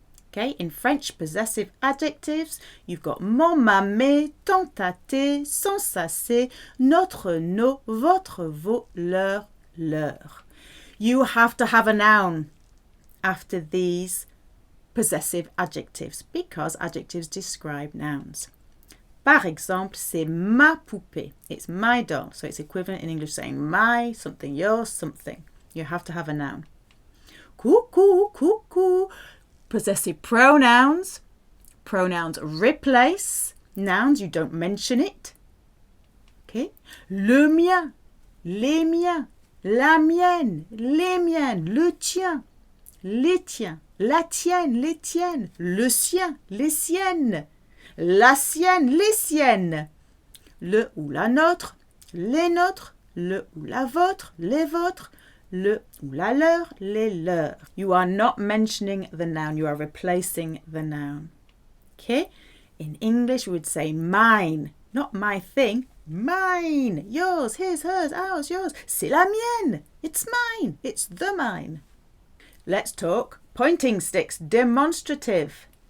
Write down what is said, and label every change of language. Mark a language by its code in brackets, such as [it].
[en] Okay, in French, possessive adjectives, you've got mon, ma, mes, ton, ta, tes, son, sa, ses, notre, nos, votre, vos, leur, leur. You have to have a noun after these possessive adjectives because adjectives describe nouns. [fr] Par exemple, c'est ma poupée. [en] It's my doll. So it's equivalent in English saying my, something, your, something. You have to have a noun. [fr] Coucou, coucou. [en] Possessive pronouns. Pronouns replace nouns. You don't mention it. Okay. [fr] Le mien, les miens, la mienne, les miennes, le tien, les tiens, la tienne, les tiennes, le sien, les siennes, la sienne, les siennes, le ou la nôtre, les nôtres, le ou la vôtre, les vôtres, le ou la leur, les leurs. [en] You are not mentioning the noun, you are replacing the noun. Okay? In English we would say mine, not my thing, mine, yours, his, hers, ours, yours. [fr] C'est la mienne, [en] it's mine, it's the mine. Let's talk pointing sticks, demonstrative.